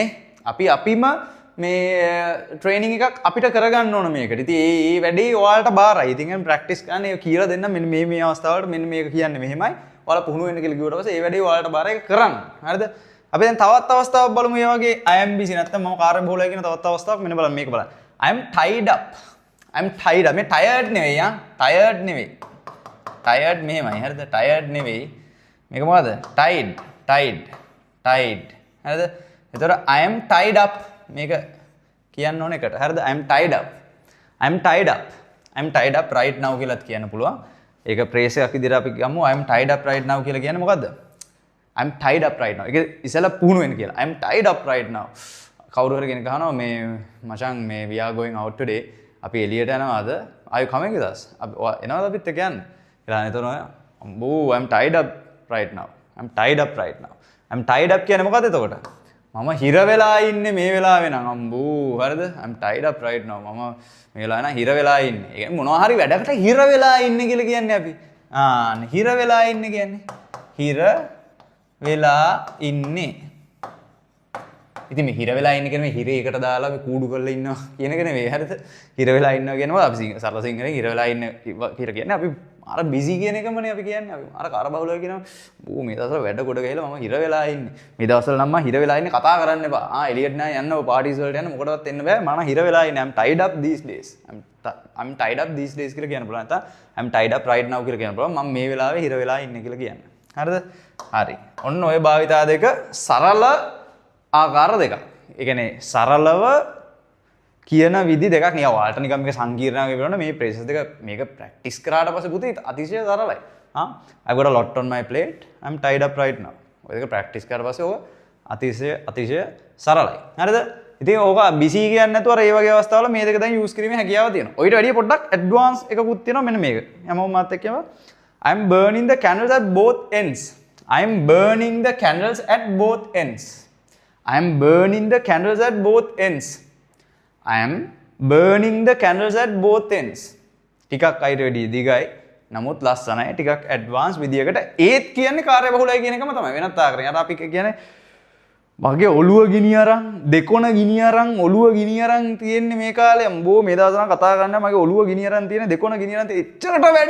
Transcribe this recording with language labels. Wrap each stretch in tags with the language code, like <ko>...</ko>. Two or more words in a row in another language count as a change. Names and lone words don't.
<si>අපිම මේ ට්‍රේනින් එකක් අපිට කරගන්න ඕන මේකට. ඉතින් මේ වැඩේ ඔයාලට බාරයි. ඉතින් ප්‍රැක්ටිස් කරන්න ඒක කියලා දෙන්න මෙන්න මේ අවස්ථාවලට මෙන්න මේක කියන්නේ මෙහෙමයි. ඔයාලා පුහුණු වෙන්න කියලා කිව්වට පස්සේ මේ වැඩේ ඔයාලට බාරයි කරන්න. හරිද? අපි දැන් තවත් අවස්ථාවක් බලමු මේ වගේ IMBC නැත්නම් මම කාර්ය බහුලයි කියන තවත් අවස්ථාවක් මෙන්න බලන්න මේක බලන්න.</si> <en>I'm tied up.</en> <si>මේ tired නෙවෙයි tired නෙවෙයි. tired මෙහෙමයි හරිද? tired නෙවෙයි. මේක මොකද්ද? tied. හරිද? එතකොට</si> <en>I am tied up</en> <si>මේක කියන්න ඕන එකට. හරිද?</si> <en>I am tied up right now</en> <si>කියලාත් කියන්න පුළුවන්. ඒක ප්‍රේසයක් විදිහට අපි ගමු</si> <en>I am tied up right now</en> <si>කියලා කියන්නේ මොකද්ද?</si> <en>I'm tied up right now.</en> <si>ඒක ඉස්සෙල්ලා පුහුණු වෙන්න කියලා.</si> <en>I'm tied up right now.</en> <si>කවුරු හරි කෙනෙක් අහනවා මේ මචං මේ</si> <en>we are going out today.</en> <si>අපි එළියට යනවාද?</si> <en>Are you coming with us?</en> <si>අපි එනවාද අපිත් එක්ක යන්න? කියලා නේතනෝ අම්බෝ</si> <en>I'm tied up right now. I'm tied up</en> <si>කියන්නේ මොකද්ද එතකොට? මම හිර වෙලා ඉන්නේ මේ වෙලාවේ නම් අම්බෝ හරිද?</si> <en>I'm tied up right now.</en> <si>මම මේ වෙලාවේ නම් හිර වෙලා ඉන්නේ. ඒ කියන්නේ මොනවා හරි වැඩකට හිර වෙලා ඉන්නේ කියලා කියන්නේ අපි. හිර වෙලා ඉන්නේ කියන්නේ. හිර වෙලා ඉන්නේ. ඉතින් මේ හිර වෙලා ඉන්නේ කියන්නේ හිරේකට දාලා මේ කූඩු කරලා ඉන්නවා කියන එක නෙවෙයි හරිද? හිර වෙලා ඉන්නවා කියනවා අපි සරල සිංහලෙන් හිර වෙලා ඉන්න කියලා කියන්නේ අපි අර බිසි කියන එකමනේ අපි කියන්නේ. අපි අර කරබහුලව කියනවා ඌ මේ දවස්වල වැඩ කොට ගහලා මම හිර වෙලා ඉන්නේ. මේ දවස්වල නම් මම හිර වෙලා ඉන්නේ කතා කරන්න එපා. එළියට නෑ යන්න ඔය පාටිස් වලට යන්න මොකටවත් එන්න බෑ. මම හිර වෙලා ඉන්නේ.</si> <en>I'm tied up these days. I'm tied up these days</en> <si>කියලා කියන්න පුළුවන්.</si> <en>නැත්නම් I'm tied up right now</en> <si>කියලා කියන්න පුළුවන්. මම මේ වෙලාවේ හිර වෙලා ඉන්නේ කියලා කියන්න. හරිද? හරි. ඔන්න ඔය භාවිතා දෙක සරල ආකාර දෙකක්. ඒ කියන්නේ සරලව කියන විදි දෙකක් නේ. ඔයාලට නිකන් මේක සංකීර්ණව කියනවනේ මේ ප්‍රොසෙස් දෙක මේක ප්‍රැක්ටිස් කරාට පස්සේ පුතේ අතිශය සරලයි.</si> <en>I've got a lot on my plate. I'm tied up right now.</en> <si>ඔය දෙක ප්‍රැක්ටිස් කරාට පස්සේ ඔක අතිශය සරලයි. හරිද? ඉතින් ඕක බිසි කියන්නේ නැතුව අර ඒ වගේ අවස්ථාවල මේ දෙක දැන් යූස් කිරීමේ හැකියාව තියෙනවා. ඔයිට වැඩිය පොඩ්ඩක් ඇඩ්වාන්ස් එකකුත් තියෙනවා මෙන්න මේක. හැමෝම මාත් එක්ක කියනවා.</si> <en>I'm burning the candles at both ends. I'm burning the candles at both ends. I'm burning the candles at both ends. I am burning the candles at both ends.</en> <si>ටිකක් අයිට වැඩි දිගයි. නමුත් ලස්සනයි. ටිකක් ඇඩ්වාන්ස් විදියකට ඒත් කියන්නේ කාර්යබහුලයි කියන එකම තමයි. වෙනත් ආකාරයෙන්. අර අපි කියන්නේ මගේ ඔළුව ගිනි අරන් දෙකොන ගිනි අරන් ඔළුව ගිනි අරන් තියෙන්නේ මේ කාලේ. අම්බෝ මේ දවස් නම් කතා කරන්න මගේ ඔළුව ගිනි අරන් තියෙන දෙකොන ගිනි අරන් එච්චරට වැඩ.</si>